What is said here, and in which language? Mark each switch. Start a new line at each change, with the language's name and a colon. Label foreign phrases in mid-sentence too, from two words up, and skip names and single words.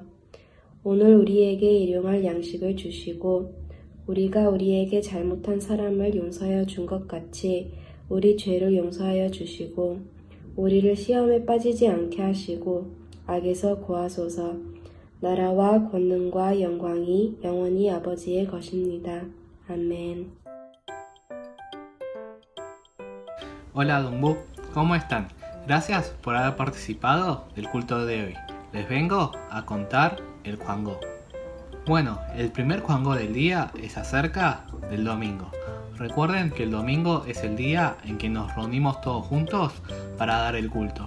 Korean: 오늘 우리에게 일용할 양식을 주시고 우리가 우리에게 잘못한 사람을 용서하여 준 것 같이 우리 죄를 용서하여 주시고 우리를 시험에 빠지지 않게 하시고 악에서 구하소서. 나라와 권능과 영광이 영원히 아버지의 것입니다. 아멘.
Spanish: Hola Dumbu, ¿cómo están? Gracias por haber participado del culto de hoy. Les vengo a contar el Juangó. Bueno, el primer Juangó del día es acerca del domingo. Recuerden que el domingo es el día en que nos reunimos todos juntos para dar el culto.